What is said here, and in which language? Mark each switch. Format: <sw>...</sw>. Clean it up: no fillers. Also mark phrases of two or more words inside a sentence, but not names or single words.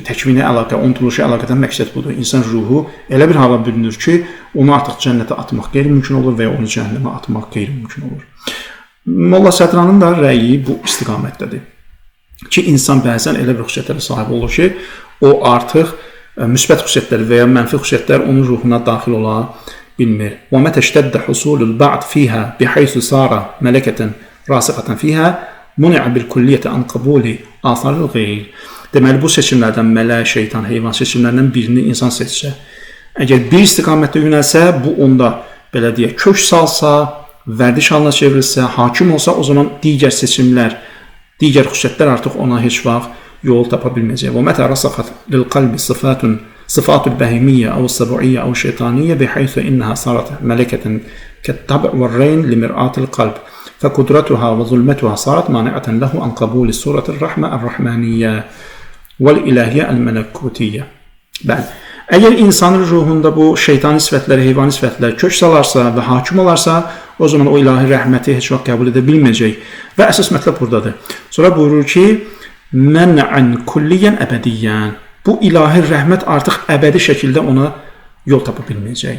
<az>Təkvinə əlaqə, ontolojik əlaqədən məqsəd budur. İnsan ruhu elə bir hala bürünür ki, onu artıq cənnətə atmaq qeyri-mümkün olur və ya onu cəhənnəmə atmaq qeyri-mümkün olur. Molla Sədranın da rəyi bu istiqamətdədir. Ki, insan bəzən elə bir xüsusiyyətlərə sahib olur ki, o artıq müsbət xüsusiyyətlər və ya mənfi xüsusiyyətlər onun ruhuna daxil ola bilmir.</az> <ar>وَمَتَ اشْتَدَّ حُصُولُ الْبَعْضِ فِيهَا بِحَيْثُ صَارَ مَلَكَةً رَاسِخَةً فِيهَا مُنِعَ بِالْكُلِّيَّةِ عَنْ قَبُولِ آثَارِ الْغَيْرِ.</ar> <az>Deməli, bu seçimlərdən mələk, şeytan, heyvan seçimlərindən birini insan seçsə, əgər bir istiqamətdə yönəlsə, bu onda, belə deyək, kök salsa, vərdiş halına çevrilsə, hakim olsa, o zaman digər seçimlər, digər xüsusiyyətlər artıq ona heç vaxt yol tapa bilməyəcək.</az> <ar>وَمَتَ رَسَخَتْ لِلْقَلْبِ صِفَاتُ الْبَهِمِيَّةِ أو السَّبُعِيَّةِ أو الشيطانية بحيث إنها صارت ملكة كالطبع والرين لمرآة القلب فقدرتها وظلمتها صارت مانعة له عن قبول صورة الرحمة الرحمانية والإلهية الملكوتية.</ar> <az>Bəli. Əgər insanın ruhunda bu şeytani sifətlər, heyvani sifətlər kök salarsa və hakim olarsa, o zaman o ilahi rəhməti heç vaxt qəbul edə bilməyəcək. Və əsas mətləb buradadır. Sonra buyurur ki,</az> <ar>منعا كليا أبديا.</ar> <az>Bu ilahi rəhmət artıq əbədi şəkildə ona yol tapa bilməyəcək.</az>